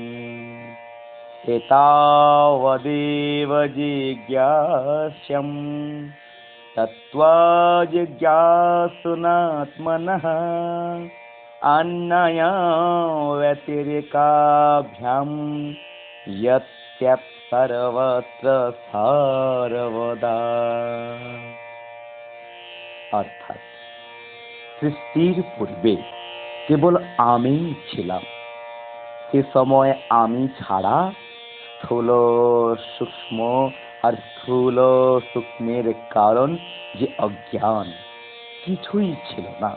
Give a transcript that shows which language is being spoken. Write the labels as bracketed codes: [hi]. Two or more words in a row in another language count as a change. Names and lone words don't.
[sa] एतावदेव जिज्ञास्यम् तत्त्वजिज्ञासुनात्मनः अन्यया व्यतिरेकाभ्यां यत् सर्वत्र सर्वदा। [bn] অর্থাৎ সৃষ্টির পূর্বে কেবল আমি ছিলাম। সে সময় আমি ছাড়া স্থূল সূক্ষ্ম আর স্থূল সূক্ষ্মের কারণ যে অজ্ঞান, কিছুই ছিল না।